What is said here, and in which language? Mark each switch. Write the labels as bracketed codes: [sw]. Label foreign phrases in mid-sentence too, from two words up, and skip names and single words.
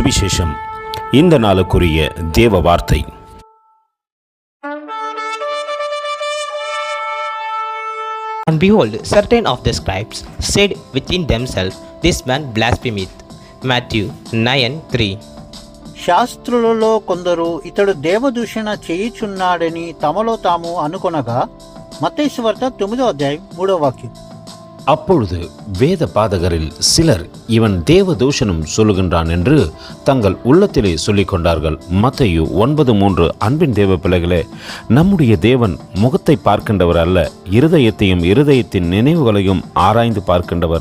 [ta] சுவிசேஷம். இந்த நாளுக்குரிய தேவ வார்த்தை. [en] And behold, certain of the scribes said within themselves, This man blasphemeth. Matthew 9:3. [te] శాస్త్రులలో కొందరు ఇతడు దేవదూషణ చేయుచున్నాడని తమలో తాము అనుకొనగా, మత్తయి సువార్త 9:3 [ta] அப்பொழுது வேத பாதகரில் சிலர் இவன் தேவ தூஷணம் சொல்லுகின்றான் என்று தங்கள் உள்ளத்திலே சொல்லிக் கொண்டார்கள். மத்தேயு 9:3. அன்பின் தேவ பிள்ளைகளே, நம்முடைய தேவன் முகத்தை பார்க்கின்றவர் அல்ல, இருதயத்தையும் இருதயத்தின் நினைவுகளையும் ஆராய்ந்து பார்க்கின்றவர்.